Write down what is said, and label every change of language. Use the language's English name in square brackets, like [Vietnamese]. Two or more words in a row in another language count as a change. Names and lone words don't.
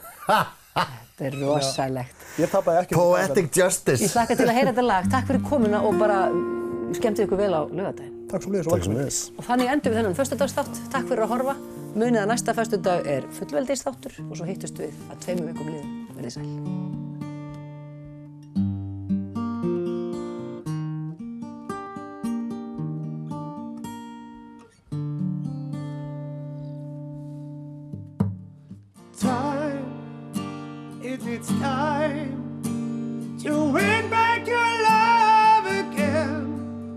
[Icelandic] Þetta er rosalegt. Ég tapaði ekki. [English] Poetic justice. [Icelandic] Ég hlakka til að heyra þetta lag. Takk fyrir komuna og bara skemmtið ykkur vel á laugardaginn. Takk sömuleiðis. Og þannig endum við þennan föstudagsþátt. Takk fyrir að horfa. Munið að næsta föstudag er fullveldisþáttur og svo hittust við að 2 vikum liðum. Verið sæl. [English] It's time to win back your love again.